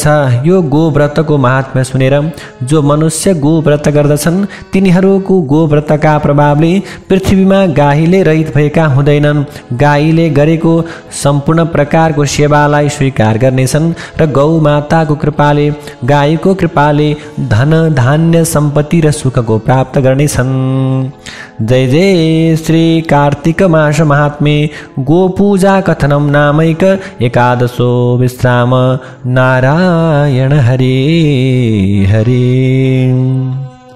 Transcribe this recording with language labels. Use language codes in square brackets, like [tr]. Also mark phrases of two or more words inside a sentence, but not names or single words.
[ne] यो गोव्रतको महात्म्य सुनेर जो मनुष्य गोव्रत गर्दछन् तिनीहरूको गोव्रतका प्रभावले पृथ्वीमा गाईले रहित भएका हुँदैनन्। गाईले गरेको सम्पूर्ण प्रकारको सेवालाई स्वीकार गर्नेछन् र गौ माताको कृपाले, गाईको कृपाले धन धान्य सम्पत्ति र सुखको प्राप्त गर्ने छन्। [sa] जय जय श्री कार्तिक मास महात्म्ये गोपूजा कथनम नामैक एकादशो विश्राम। नारायण हरे हरे।